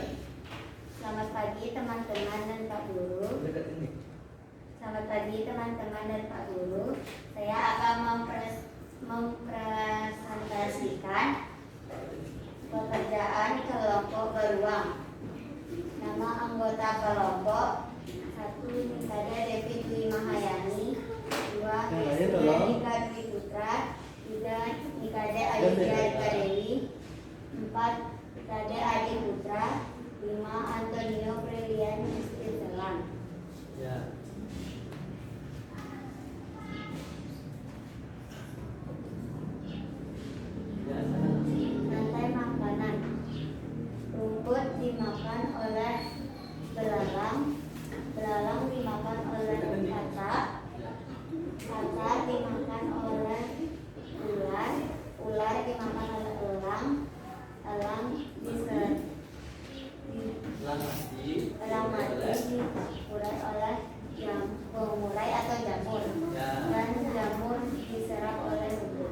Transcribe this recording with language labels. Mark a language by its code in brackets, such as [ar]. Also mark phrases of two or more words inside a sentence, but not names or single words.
[id] Selamat pagi teman-teman dan Pak Guru. Dekat ini. Selamat pagi teman-teman dan Pak Guru. Saya akan mempresentasikan pekerjaan kelompok beruang. Nama anggota kelompok 1 Nikada Devi Dwi Mahayani, 2 Destia Nika Dwi Putra, 3 Nikada Ayudhya Ika Dewi, 4 Nikada Adi Putra, 5 Antonio Brilian Istri Selam. Ya. Rantai makanan. Rumput dimakan oleh belalang, belalang dimakan oleh katak, katak dimakan oleh ular, ular dimakan oleh elang, elang elang mati diurai oleh pengurai atau jamur, dan jamur diserap oleh rubut.